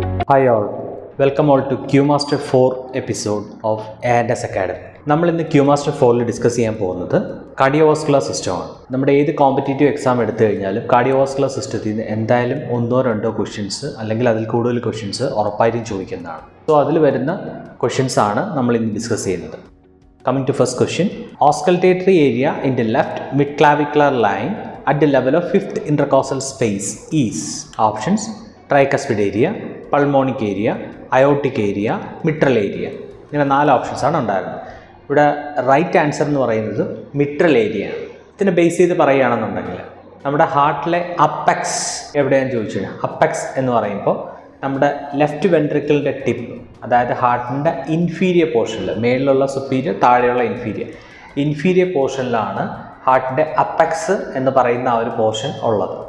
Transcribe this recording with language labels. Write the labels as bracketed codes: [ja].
[en] Hi all, welcome all to QMaster 4 episode of A&S Academy. [ml] നമ്മൾ ഇന്ന് QMaster 4ൽ discuss ചെയ്യാൻ പോകുന്നത് കാർഡിയോവാസ്കുലർ സിസ്റ്റമാണ്. നമ്മുടെ ഏത് കോമ്പറ്റേറ്റീവ് എക്സാം എടുത്തു കഴിഞ്ഞാലും കാർഡിയോവാസ്കുലർ സിസ്റ്റത്തിൽ നിന്ന് എന്തായാലും ഒന്നോ രണ്ടോ ക്വസ്റ്റ്യൻസ് അല്ലെങ്കിൽ അതിൽ കൂടുതൽ ക്വസ്റ്റ്യൻസ് ഉറപ്പായിട്ടും ചോദിക്കുന്നതാണ്. സോ അതിൽ വരുന്ന ക്വസ്റ്റ്യൻസ് ആണ് നമ്മൾ ഇന്ന് ഡിസ്കസ് ചെയ്യുന്നത്. [en] Coming to first question, auscultatory area in the left midclavicular line at the level of fifth intercostal space is options: tricuspid area, pulmonic area, aortic area, mitral area. [ml] ഇങ്ങനെ 4 options ആണ് ഉണ്ടായിരുന്നത്. ഇവിടെ right answer എന്ന് പറയുന്നത് mitral area ആണ്. ഇതിനെ base ചെയ്ത് പറയുകയാണെന്നുണ്ടെങ്കിൽ നമ്മുടെ ഹാർട്ടിലെ അപ്പെക്സ് എവിടെയാണെന്ന് ചോദിച്ചു കഴിഞ്ഞാൽ അപ്പെക്സ് എന്ന് പറയുമ്പോൾ നമ്മുടെ ലെഫ്റ്റ് വെൻട്രിക്കിളിൻ്റെ ടിപ്പ്, അതായത് ഹാർട്ടിൻ്റെ ഇൻഫീരിയർ പോർഷനിൽ, മേളിലുള്ള സുപ്പീരിയർ, താഴെയുള്ള ഇൻഫീരിയർ പോർഷനിലാണ് ഹാർട്ടിൻ്റെ അപ്പെക്സ് എന്ന് പറയുന്ന ആ ഒരു പോർഷൻ ഉള്ളത്.